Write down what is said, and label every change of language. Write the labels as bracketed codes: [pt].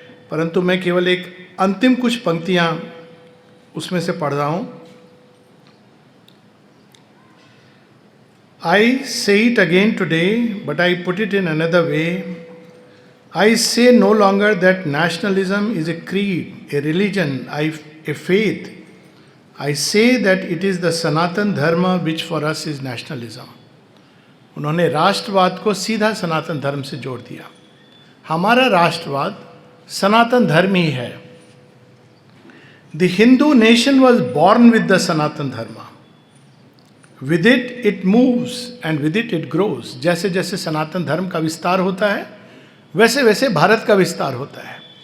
[hi] परंतु मैं केवल एक अंतिम कुछ पंक्तियाँ उसमें से पढ़ रहा हूँ। [en] I say it again today, but I put it in another way. I say no longer that nationalism is a creed, a religion, a faith. I say that it is the Sanatan Dharma which for us is nationalism. [hi] उन्होंने राष्ट्रवाद को सीधा सनातन धर्म से जोड़ दिया। हमारा राष्ट्रवाद सनातन धर्म ही है। [en] The Hindu nation was born with the Sanatan Dharma. With it, it moves and with it, it grows. [hi] जैसे जैसे सनातन धर्म का विस्तार होता है वैसे वैसे भारत का विस्तार होता है।